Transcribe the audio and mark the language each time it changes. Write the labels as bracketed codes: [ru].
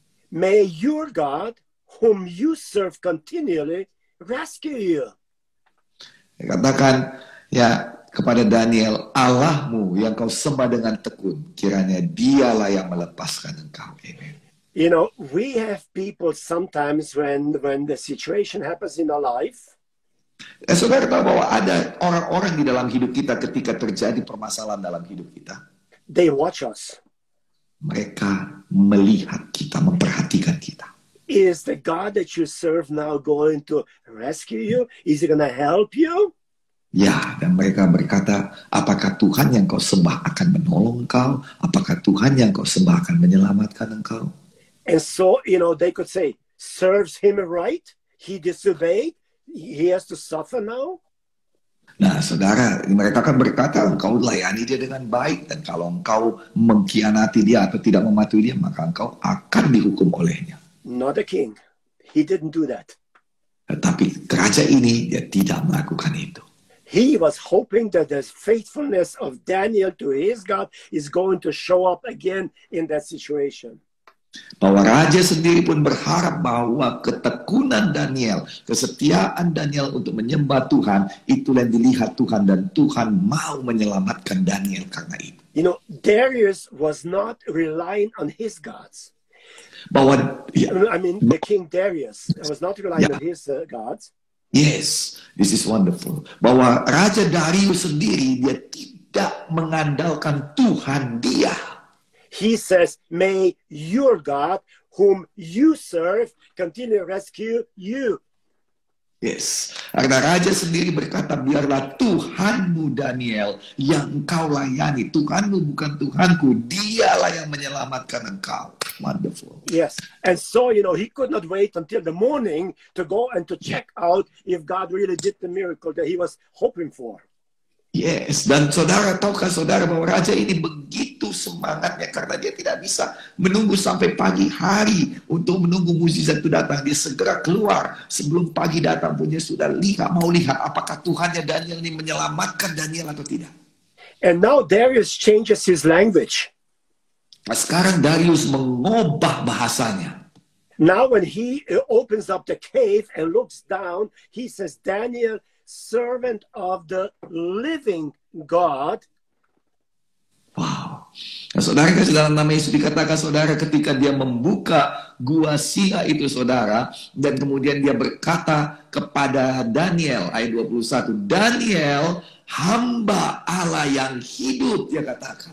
[en] May your God, whom you serve continually, rescue you. [id] Dikatakan ya kepada Daniel, Allahmu yang kau sembah dengan tekun, kiranya dialah yang melepaskan engkau. Amen. [en] We have people sometimes when the situation happens in our life. [id] Saudara tahu bahwa ada orang-orang di dalam hidup kita ketika terjadi permasalahan dalam hidup kita. [en] They watch us. [id] Mereka melihat kita, memperhatikan kita. [en] Is the God that you serve now going to rescue you? Is he going to help you? [id] Ya, dan mereka berkata, apakah Tuhan yang kau sembah akan menolong engkau? Apakah Tuhan yang kau sembah akan menyelamatkan engkau? [en] And so, they could say, serves him right? He disobeyed? He has to suffer now? [id] Nah, saudara, mereka akan berkata, engkau layani dia dengan baik, dan kalau engkau mengkhianati dia atau tidak mematuhi dia, maka engkau akan dihukum olehnya. [en] Not the king. He didn't do that. [id] Tetapi raja ini, dia tidak melakukan itu. [en] He was hoping that the faithfulness of Daniel to his God is going to show up again in that situation. [id] Bahwa raja sendiri pun berharap bahwa ketekunan Daniel, kesetiaan Daniel untuk menyembah Tuhan, itulah yang dilihat Tuhan, dan Tuhan mau menyelamatkan Daniel karena itu. [en] Darius was not relying on his gods. [id] Bahwa [en] the King Darius was not relying on his gods. Yes, this is wonderful. [id] Bahwa Raja Darius sendiri, dia tidak mengandalkan Tuhan dia. [en] He says, may your God, whom you serve, continue to rescue you. [id] Yes, karena Raja sendiri berkata, biarlah Tuhanmu Daniel yang engkau layani. Tuhanmu bukan Tuhanku, dialah yang menyelamatkan engkau. Wonderful. [en] Yes, and so, he could not wait until the morning to go and to check out if God really did the miracle that he was hoping for. [id] Yes, dan saudara, tahukah saudara bahwa raja ini begitu semangatnya karena dia tidak bisa menunggu sampai pagi hari untuk menunggu mukjizat itu datang. Dia segera keluar sebelum pagi datang pun dia sudah mau lihat apakah Tuhannya Daniel ini menyelamatkan Daniel atau tidak. [en] And now Darius changes his language. [id] Nah, sekarang Darius mengubah bahasanya. [en] Now when he opens up the cave and looks down, he says, Daniel, servant of the living God. [id] Wow. Nah, saudara, dalam nama Yesus dikatakan, saudara, ketika dia membuka gua singa itu, saudara, dan kemudian dia berkata kepada Daniel, ayat 21, Daniel, hamba Allah yang hidup, dia katakan.